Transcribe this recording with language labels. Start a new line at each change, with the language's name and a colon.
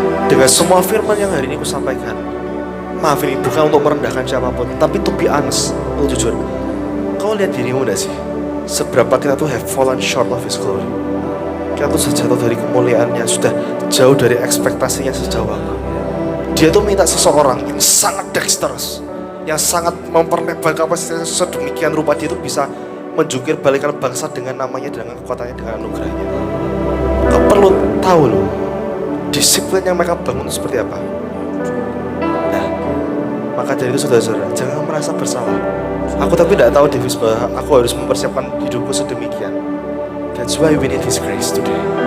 Indonesian: Dengan semua firman yang hari ini aku sampaikan, maaf ini bukan untuk merendahkan siapapun, tapi
English: to be honest,
Indonesian: untuk jujur, kau lihat dirimu gak sih? Seberapa kita tuh
English: have fallen short of His glory.
Indonesian: Kita tuh sudah jatuh dari kemuliaannya, sudah jauh dari ekspektasinya sejauh apa. Dia tuh minta seseorang yang sangat dexterous, yang sangat memperlebar kapasitasnya sedemikian rupa, dia tuh bisa menjungkir balikan bangsa dengan namanya, dengan kekuatannya, dengan anugerahnya. Kau perlu tahu loh, disiplin yang mereka bangun itu seperti apa. Nah, maka dari itu saudara-saudara, jangan merasa bersalah. Aku tapi tidak tahu Davis bahwa aku harus mempersiapkan hidupku sedemikian.
English: That's why we need His grace today.